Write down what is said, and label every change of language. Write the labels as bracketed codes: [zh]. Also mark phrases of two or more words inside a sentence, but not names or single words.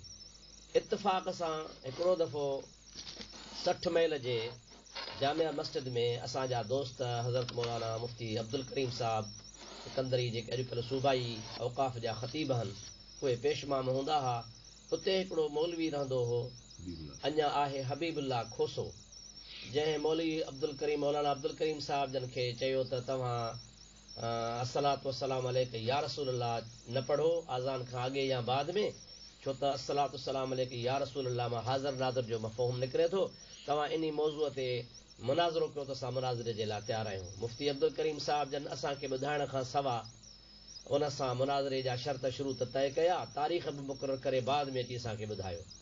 [sd] इत्तफ़ाक़ सां हिकिड़ो दफ़ो 60 मैल जे जामिया मस्जिद में असांजा दोस्त हज़रत मौलाना मुफ्ती अब्दुल करीम साहब सिकंदरी जेके अॼुकल्ह सूबाई औक़ाफ़ जा ख़तीब आहिनि उहे पेशमाम हूंदा हुआ। उते हिकिड़ो मौलवी रहंदो हो, अञा आहे हबीबुल्लाह खोसो, जंहिं मौलवी अब्दुल करीम मौलाना अब्दुल करीम साहब जन खे चयो त तव्हां [ar] الصلاة والسلام عليك يا رسول الله [sd] न पढ़ो आज़ान खां अॻे या बाद में, छो त [ar] الصلاة والسلام عليك يا رسول الله [sd] मां हाज़िर नाज़िर जो मफ़हूम निकिरे थो। तव्हां इन मौज़ूअ ते मुनाज़रो कयो त असां मुनाज़रे जे लाइ तयारु आहियूं। मुफ्ती अब्दुल करीम साहब जन असांखे ॿुधाइण खां सवाइ उन सां मुनाज़रे जा शर्त शुरू त तय कया, तारीख़ बि मुक़ररु करे बाद में अची असांखे ॿुधायो।